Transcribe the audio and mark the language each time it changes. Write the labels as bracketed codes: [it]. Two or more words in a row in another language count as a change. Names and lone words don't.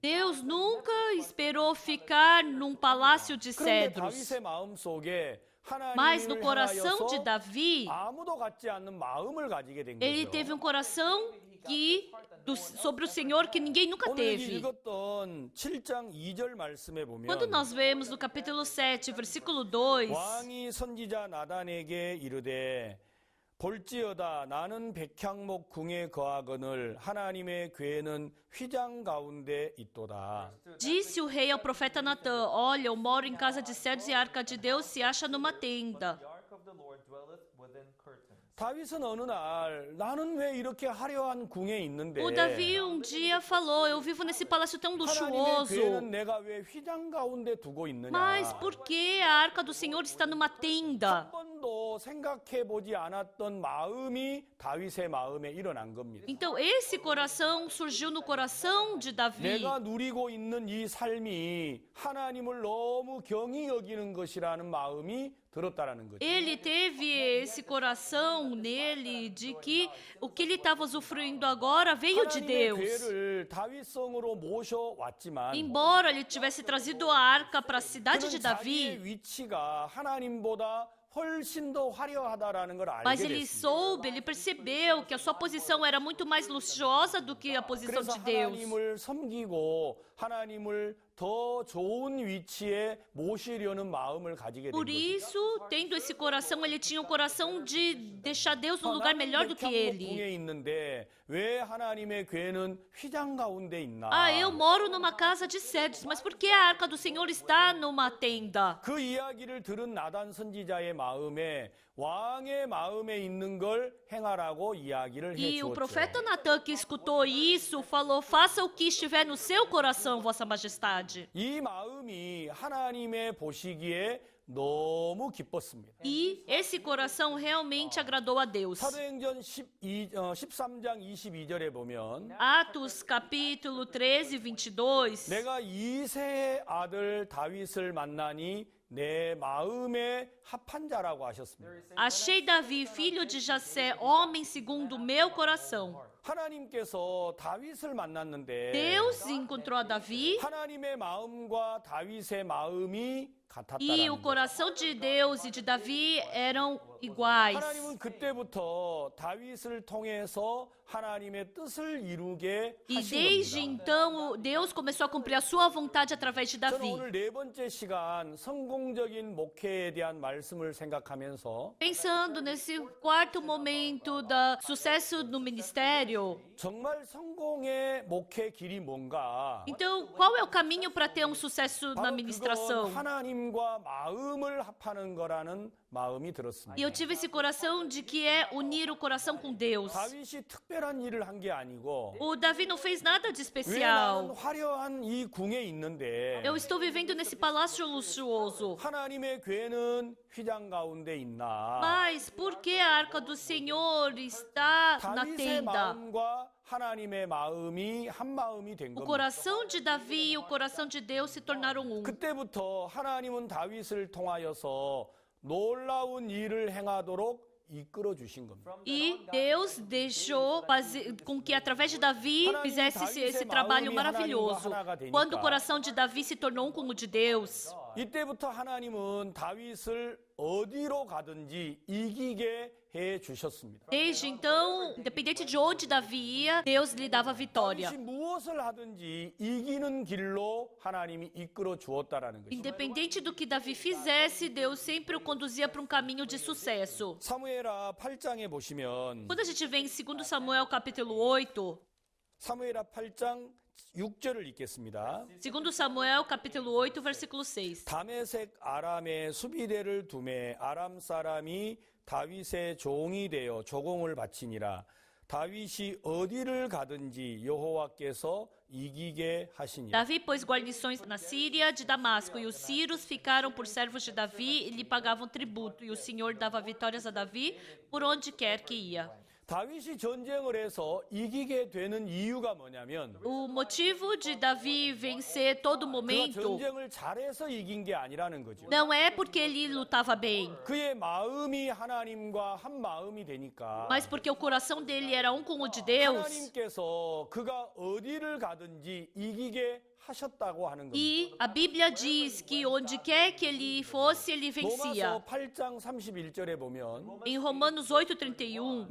[pt] Deus nunca esperou ficar num palácio de [ko] 그런데 [pt] cedros. [ko] 다윗의 마음속에 [pt] Mas no [ko] 하나님을 [pt] coração de [ko] 향하여서 [pt] Davi, [ko] 아무도 갖지 않는 마음을 가지게 된 [pt] ele [ko] 거죠. [pt] teve um coração sobre o Senhor que ninguém nunca [ko] 오늘 [pt] teve. [ko] 읽었던 7장 2절 말씀에 [pt] Quando [ko] 보면 [pt] nós vemos no capítulo 7, versículo 2, [ko] 왕이 선지자 나단에게 이르되 볼지어다 나는 백향목 궁에 거하거늘 하나님의 궤는 휘장 가운데 있도다. [pt] disse o rei ao profeta Natã: olha, eu moro em casa de cedros e a arca de Deus se acha numa tenda. [en] The ark of the Lord dwelleth within curtains. [ko] 다윗은 어느 날 나는 왜 이렇게 화려한 궁에 있는데 [pt] O Davi um dia falou: eu vivo nesse palácio tão [ko] 하나님의 [pt] luxuoso, [ko] 궤는 내가 왜 휘장 가운데 두고 있느냐. [pt] mas por que a arca do Senhor está numa tenda? [ko] 한 번도 생각해 보지 않았던 마음이 다윗의 마음에 일어난 겁니다. [pt] Então esse coração surgiu no coração de Davi. [ko] 내가 누리고 있는 이 삶이 하나님을 너무 경히 여기는 것이라는 마음이 들었다라는 거죠. [pt] Ele teve esse coração nele de que o que ele estava usufruindo agora veio de [ko] 하나님의 [pt] Deus. [ko] 궤를 다윗성으로 모셔왔지만 [pt] Embora ele tivesse trazido a arca para a cidade de [ko] 그는 [pt] Davi, [ko] 자기의 위치가 하나님보다 훨씬 더 화려하다라는 걸 [pt] mas [ko] 알게 [pt] ele [ko] 됐습니다. [pt] soube, ele percebeu que a sua posição era muito mais luxuosa do que a posição [ko] 그래서 [pt] de Deus. [ko] 하나님을 섬기고 하나님을 더 좋은 위치에 모시려는 마음을 가지게 된 [pt] Por [ko] 거죠. [pt] isso, tendo esse coração, ele tinha um coração de deixar Deus num lugar melhor do que ele. [ko] 궁에 있는데 왜 하나님의 궤는 휘장 가운데 있나? [pt] Ah, eu moro numa casa de cedros, mas por que a arca do Senhor está numa tenda? [ko] 그 이야기를 들은 나단 선지자의 마음에 왕의 마음에 있는 걸 행하라고 이야기를 [pt] E o [ko] 해주었죠. [pt] profeta Natã, que escutou isso, falou: faça o que estiver no seu coração, Vossa Majestade. [ko] 이 마음이 하나님의 보시기에 너무 기뻤습니다. [pt] E esse coração realmente agradou a Deus. [ko] 사도행전 13장 22절에 보면 [pt] Atos capítulo 13, 22. [ko] 내가 이새의 아들 다윗을 만나니 내 마음에 합한 자라고 하셨습니다. [pt] Achei Davi, filho de Jessé, homem segundo o meu coração. [ko] 하나님께서 다윗을 만났는데 [pt] Deus encontrou a Davi [ko] 하나님의 마음과 다윗의 마음이 [pt] E [ko] 같았다라는 [pt] o [ko] 거예요. [pt] coração de Deus e de Davi eram iguais. [ko] 하나님은 그때부터 다윗을 통해서 하나님의 뜻을 이루게 [pt] E [ko] 하신 [pt] desde [ko] 겁니다. [pt] então, Deus começou a cumprir a sua vontade através de [ko] 저는 [pt] Davi. [ko] 오늘 네 번째 시간 성공적인 목회에 대한 말씀을 생각하면서 [pt] Pensando nesse quarto momento da sucesso no ministério, [ko] 정말 성공의 목회 길이 뭔가? [pt] então qual é o caminho para ter um sucesso na [ko] 바로 [pt] ministração? [ko] 그건 하나님과 마음을 합하는 거라는 마음이 들었습니다. [pt] E eu tive esse coração de que é unir o coração com Deus. [ko] 다윗이 특별한 일을 한 게 아니고 [pt] O Davi não fez nada de [ko] 왜 나는 [pt] especial. [ko] 화려한 이 궁에 있는데 [pt] Eu estou vivendo nesse palácio luxuoso. [ko] 하나님의 괴는 휘장 가운데 있나? [pt] Mas por que a arca do Senhor está na [ko] 다윗의 [pt] tenda? [ko] 마음과 하나님의 마음이 한 마음이 된 [pt] O [ko] 겁니다. [pt] coração de Davi e o coração de Deus se tornaram um. [ko] 그때부터 하나님은 다윗을 통하여서 놀라운 일을 행하도록 이끌어 주신 겁니다. [pt] E Deus deixou com que através de Davi fizesse esse trabalho maravilhoso. Quando o coração de Davi se tornou um com o de Deus. [ko] 이때부터 하나님은 다윗을 어디로 가든지 이기게 해 주셨습니다. [pt] Desde então, independente de onde Davi ia, Deus lhe dava vitória. [ko] 다윗이 무엇을 하든지 이기는 길로 하나님이 이끌어 주었다라는 것입니다. [pt] Independente do que Davi fizesse, Deus sempre o conduzia para um caminho de sucesso. [ko] 사무엘하 8장에 보시면 [pt] Quando a gente vê em 2 Samuel capítulo 8, [ko] 사무엘하 8장 6절을 읽겠습니다. [pt] 2 Samuel capítulo 8, versículo 6. [ko] 다메섹 아람에 수비대를 두매 아람 사람이 다윗의 종이 되어 조공을 바치니라. 다윗이 어디를 가든지 여호와께서 이기게 하시니라. [pt] Davi pôs guarnições na Síria de Damasco, e os sírios ficaram por servos de Davi e lhe pagavam tributo, e o Senhor dava vitórias a Davi por onde quer que ia. [ko] 다윗이 전쟁을 해서 이기게 되는 이유가 뭐냐면 [pt] O motivo de Davi vencer todo [ko] 그가 [pt] momento [ko] 전쟁을 잘해서 이긴 게 아니라는 거죠. [pt] não é porque ele lutava bem, [ko] 그의 마음이 하나님과 한 마음이 되니까 [pt] mas porque o coração dele era um com o de Deus. [ko] 하나님께서 그가 어디를 가든지 이기게 하셨다고 하는 겁니다. [pt] E a Bíblia diz que onde quer que ele fosse, ele vencia. [ko] 로마서 8장 31절에 보면 [pt] Em Romanos 8:31,